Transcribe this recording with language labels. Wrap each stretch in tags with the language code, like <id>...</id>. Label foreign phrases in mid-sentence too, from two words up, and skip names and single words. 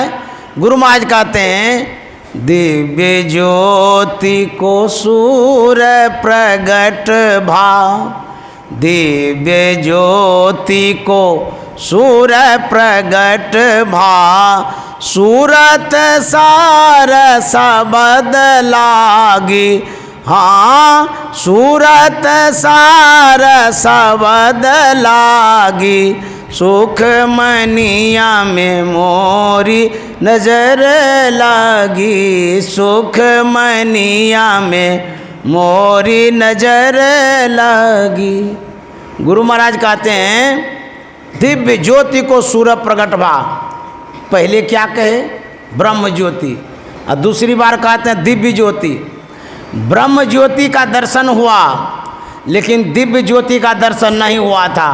<hi>गुरु महाराज कहते हैं दिव्य ज्योति को सूर्य प्रगट भाव, दिव्य ज्योति को सूर्य प्रगट भाव, सूरत सार सबद लागी। हाँ, सूरत सार सबद लागी, सुख मनिया में मोरी नजर लागी, सुख मनिया में मोरी नजर लागी। गुरु महाराज कहते हैं दिव्य ज्योति को सूर्य प्रगट भा। पहले क्या कहे? ब्रह्म ज्योति, और दूसरी बार कहते हैं दिव्य ज्योति। ब्रह्म ज्योति का दर्शन हुआ, लेकिन दिव्य ज्योति का दर्शन नहीं हुआ था।</hi>